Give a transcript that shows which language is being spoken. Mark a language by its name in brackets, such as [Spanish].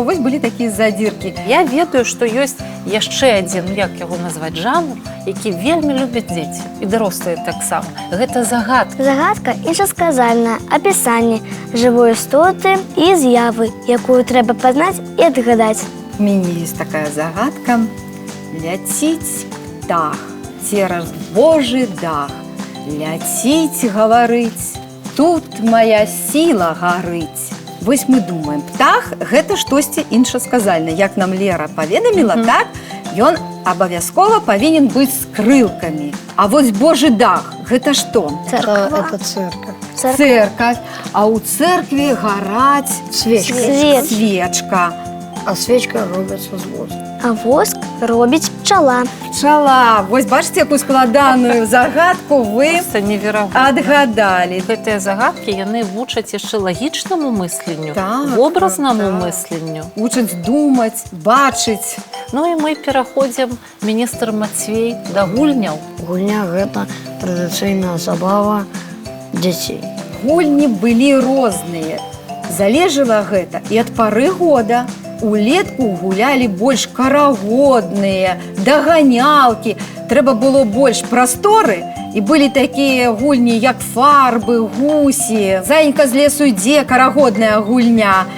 [Belarusian] Вось былі такія задзіркі. Я ведаю, што ёсць яшчэ адзін, як яго назваць, жанр, які вельмі любяць дзеці і дарослыя таксама. Гэта загадка. Загадка іншасказальная, апісанне жывой істоты і з'явы, якую трэба пазнаць і адгадаць. У мяне есть такая загадка. Ляціць птах цераз Божы дах. Ляціць, гаварыць, тут моя сіла гарыць. Вось мы думаем, птах – гэта штосьці іншасказальнае. Як нам Лера паведаміла, так, ён абавязкова павінен быць з крылкамі. А вось Божы дах – гэта што? [Russian] Это церковь. [Belarusian] Церковь. А ў церкві гараць Свечка. свечка. [Russian] А свечка робится с воска. [Belarusian] А воск робіць пчала. Пчала. Вось бачыце, якую складаную загадку вы Просто неверагодна. адгадалі. Гэтыя загадкі, яны вучаць яшчэ лагічнаму мысленню, Так, вобразнаму так. мысленню. Учаць думаць, бачыць. Ну і мы пераходзім, міністр Мацвей, да гульняў. [Russian] Гульня – это традиционная забава детей. [Belarusian] Гульні былі розныя. Залежала гэта і ад пары года. Улетку гулялі больш карагодныя, даганялкі. Трэба было больш прасторы, і былі такія гульні, як фарбы, гусі. Занька з лесу ідзе, карагодная гульня.